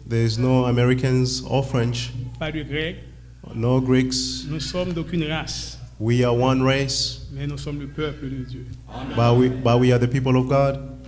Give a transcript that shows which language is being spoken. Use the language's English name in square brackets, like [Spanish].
[English] There's no Americans or French, [French] pas de Grecs. [English] no Greeks. [French] Nous sommes d'aucune race, [English] We are one race, [French] mais nous sommes le peuple de Dieu. [English] but we are the people of God.